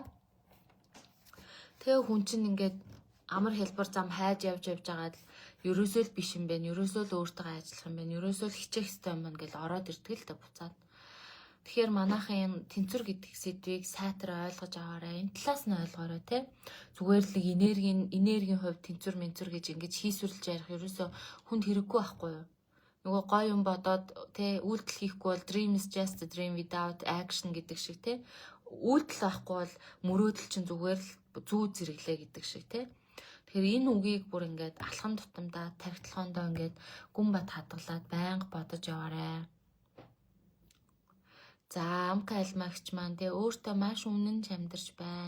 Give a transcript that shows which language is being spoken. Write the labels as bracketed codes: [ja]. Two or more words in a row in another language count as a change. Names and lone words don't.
[mn] Тэгээ хүн чинь ингээд амар хэлбэр зам хайж явж байгаад ерөөсөө л биш юм байна, ерөөсөө л өөртөө ажиллах юм байна, ерөөсөө л хичээх хэрэгтэй юм байна гэж ороод ирдэг л та буцаад. Тэгэхээр манайхан энэ тэнцвэр гэдэг сэдвийг сайтар ойлгож аваарай. Энэ талаас нь ойлгоорой те. Зүгээр л энергийн хувьд тэнцвэр гэж ингэж хийсвэрлж ярих ерөөсөө хүнд хэрэггүй байхгүй юу? Нөгөө гоё юм бодоод те үйлдэл хийхгүй бол [en] dream is just a dream without action [mn] гэдэг шиг те. Үйлдэл байхгүй бол мөрөөдөл чинь зүгээр л зүү зэрэглээ гэдэг шиг те. Тэгэхээр энэ үгийг бүр ингээд алхам тутамдаа тархитлагоондоо ингээд гүн бат хадгалаад байнга бодож яваарай. За амка альмагч маань тэгээ өөртөө маш үнэнч амьдарч байна.